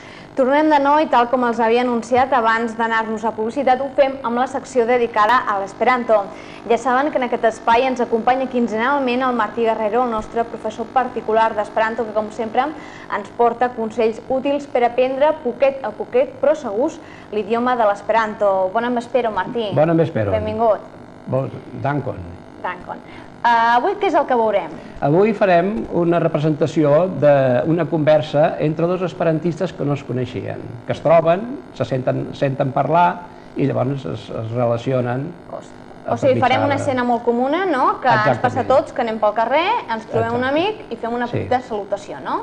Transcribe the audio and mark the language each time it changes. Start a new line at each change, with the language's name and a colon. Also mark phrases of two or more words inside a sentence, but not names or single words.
Catalan: Tornem de nou i tal com els havia anunciat abans d'anar-nos a publicitat, ho fem amb la secció dedicada a l'Esperanto. Ja saben que en aquest espai ens acompanya quinzenalment el Martí Guerrero, el nostre professor particular d'Esperanto, que com sempre ens porta consells útils per aprendre poquet a poquet, però segurs, l'idioma de l'Esperanto.
Esperanto: Bona vespero, Martí. Bona vespero.
Catalan: Benvingut. Dankon. Dankon. Avui què és el que veurem? Avui farem una representació d'una conversa entre dos esperantistes que no es coneixien, que es troben, se senten parlar i llavors es relacionen. O sigui, farem una escena molt comuna, no? Que ens passa a tots, que anem pel carrer, ens trobem un amic i fem una petita salutació, no?